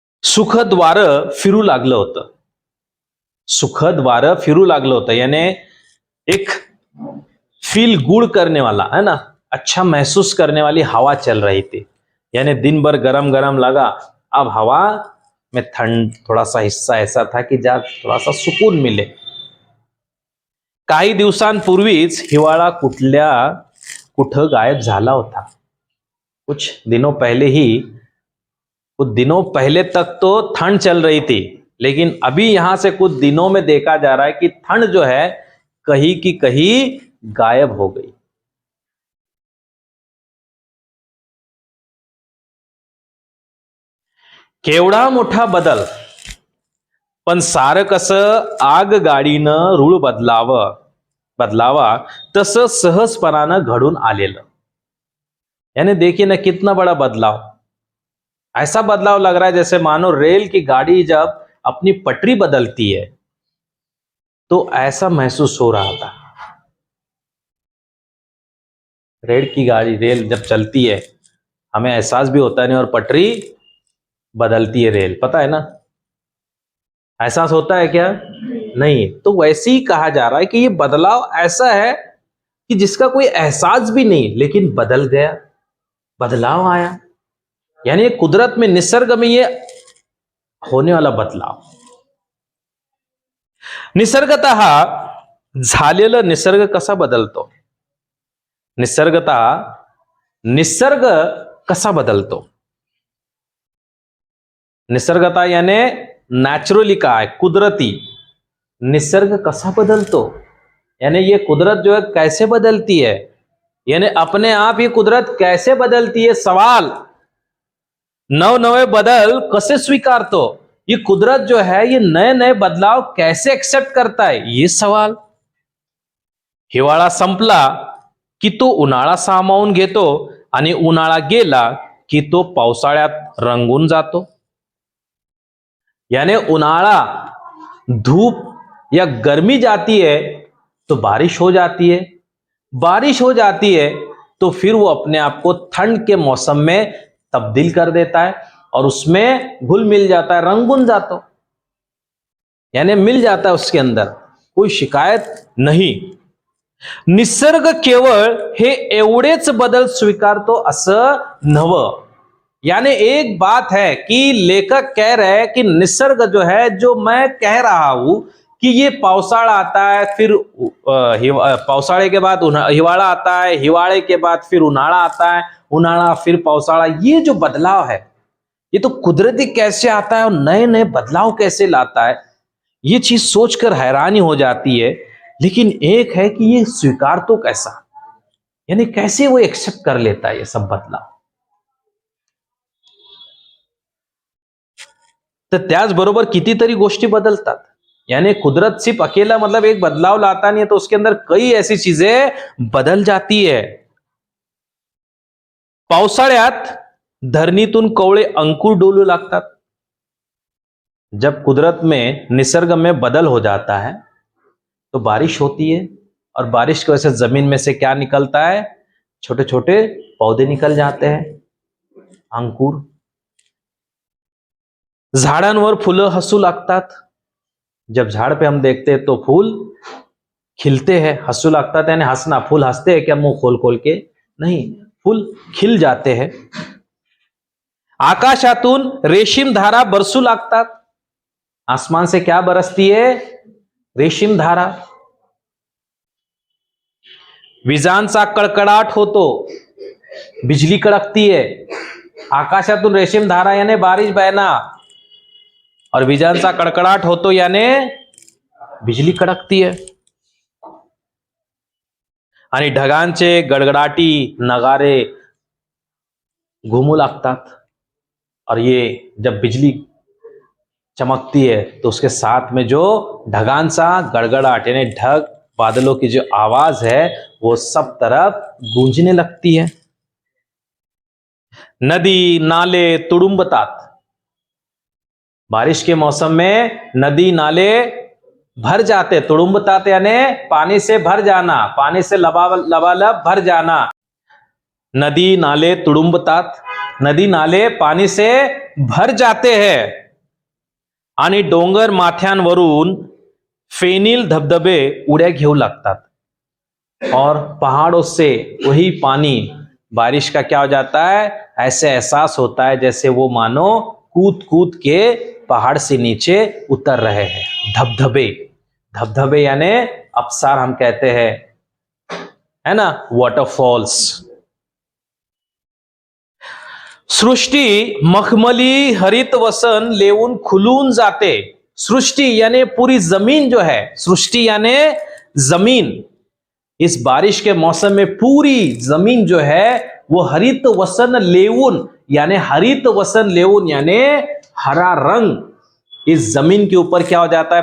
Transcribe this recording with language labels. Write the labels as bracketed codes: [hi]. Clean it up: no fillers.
[mr] सुखद वारं फिरू लागलं होतं, [hi] सुखद वारं फिरू लागलं होतं, यानी एक फील गुड करने वाला है ना, अच्छा महसूस करने वाली हवा चल रही थी. यानी दिन भर गरम गरम लगा, अब हवा में ठंड थोड़ा सा हिस्सा ऐसा था कि जहां थोड़ा सा सुकून मिले. [mr] काही दिवसांपूर्वीच हिवाळा कुठं गायब झाला होता. [hi] कुछ दिनों पहले ही, कुछ दिनों पहले तक तो ठंड चल रही थी, लेकिन अभी यहां से कुछ दिनों में देखा जा रहा है कि ठंड जो है कहीं की कहीं गायब हो गई. [mr] केवढा मोठा बदल, पण सारं कसं आगगाडीनं रूळ बदलावा तसं सहजपणानं घडून आलेलं. [hi] यानी देखिए ना कितना बड़ा बदलाव, ऐसा बदलाव लग रहा है जैसे मानो रेल की गाड़ी जब अपनी पटरी बदलती है तो ऐसा महसूस हो रहा था. रेल जब चलती है हमें एहसास भी होता नहीं, और पटरी बदलती है रेल, पता है ना, एहसास होता है क्या? नहीं. तो वैसे ही कहा जा रहा है कि ये बदलाव ऐसा है कि जिसका कोई एहसास भी नहीं, लेकिन बदल गया, बदलाव आया. यानी कुदरत में, निसर्ग में ये होने वाला बदलाव. [mr] निसर्गतः झालेलं, निसर्ग कसा बदलतो? निसर्ग कसा बदलतो? निसर्गता यानी नॅचरली काय? [hi] कुदरती. [mr] निसर्ग कसा बदलतो [hi] यानी ये कुदरत जो है कैसे बदलती है, यानी अपने आप ये कुदरत कैसे बदलती है. [mr] सवाल, नवे बदल कसे स्वीकारतो? [hi] ये कुदरत जो है ये नए नए बदलाव कैसे एक्सेप्ट करता है, ये सवाल. [mr] हिवाळा संपला की तो उन्हाळा सामावून घेतो, आणि उन्हाळा गेला की तो पावसाळ्यात रंगून जातो. [hi] यानी उन्हाळा, धूप या गर्मी जाती है तो बारिश हो जाती है, बारिश हो जाती है तो फिर वो अपने आप को ठंड के मौसम में तब्दील कर देता है और उसमें घुल मिल जाता है, [mr] रंगून जातो, [hi] यानी मिल जाता है उसके अंदर, कोई शिकायत नहीं. [mr] निसर्ग केवळ हे एवढेच बदल स्वीकारतो असं नव्हं. [hi] यानी एक बात है कि लेखक कह रहे हैं कि निसर्ग जो है, जो मैं कह रहा हूं कि ये पावसाळा आता है, फिर पावसाळे के बाद हिवाळा आता है, हिवाळे के बाद फिर उन्हाळा आता है, उन्हाळा फिर पावसाळा, ये जो बदलाव है ये तो कुदरती कैसे आता है और नए नए बदलाव कैसे लाता है, ये चीज सोचकर हैरानी हो जाती है. लेकिन एक है कि ये स्वीकार तो कैसा, यानी कैसे वो एक्सेप्ट कर लेता है ये सब बदलाव. [mr] तर त्याचबरोबर कितीतरी गोष्टी बदलतात. [hi] यानी कुदरत सिर्फ अकेला मतलब एक बदलाव लाता नहीं है, तो उसके अंदर कई ऐसी चीजें बदल जाती है. [mr] पावसाळ्यात धरणीतून कवळे अंकुर डोलू लागतात. [hi] जब कुदरत में, निसर्ग में बदल हो जाता है तो बारिश होती है, और बारिश की वजह से जमीन में से क्या निकलता है? छोटे छोटे पौधे निकल जाते हैं, अंकुर. [mr] झाडांवर फुलं हसू लागतात. [hi] जब झाड़ पे हम देखते हैं तो फूल खिलते हैं. [mr] हसू लागतात [hi] यानी हंसना. फूल हंसते हैं क्या मुंह खोल खोल के? नहीं, फूल खिल जाते हैं. [mr] आकाशातून रेशीम धारा बरसू लागतात. [hi] आसमान से क्या बरसती है? रेशीम धारा. [mr] विजांचा कडकडाट होतो, [hi] बिजली कड़कती है. [mr] आकाशातून रेशीम धारा [hi] यानी बारिश बहना, और [mr] विजांचा कडकडाट होतो [hi] यानी बिजली कड़कती है. [mr] आणि ढगांचे गडगडाटी नगारे घूमू लागतात. [hi] और ये जब बिजली चमकती है तो उसके साथ में जो ढगांचा गड़गड़ाट यानी ढग बादलों की जो आवाज है वो सब तरफ गूंजने लगती है. [mr] नदी नाले तुडुंबतात. [hi] बारिश के मौसम में नदी नाले भर जाते. तुडुंबतात यानी पानी से भर जाना, पानी से लबालब भर जाना. [mr] नदी नाले तुडुंबतात. [hi] नदी नाले पानी से भर जाते हैं. [mr] आणि डोंगर माथ्यांवरून फेनील धबधबे उड्या घेऊ लागतात. [hi] और पहाड़ों से वही पानी बारिश का क्या हो जाता है? ऐसे एहसास होता है जैसे वो मानो कूद कूद के पहाड़ से नीचे उतर रहे हैं. धबधबे. धबधबे यानी अप्सार हम कहते हैं, है ना, वॉटरफॉल्स. [mr] सृष्टी मखमली हरित वसन लेवून खुलून जाते. [hi] सृष्टि यानी पूरी जमीन जो है, सृष्टि यानी जमीन. इस बारिश के मौसम में पूरी जमीन जो है वो [mr] हरित वसन लेवून [hi] यानी हरित वसन लेवून यानी हरा रंग इस जमीन के ऊपर क्या हो जाता है?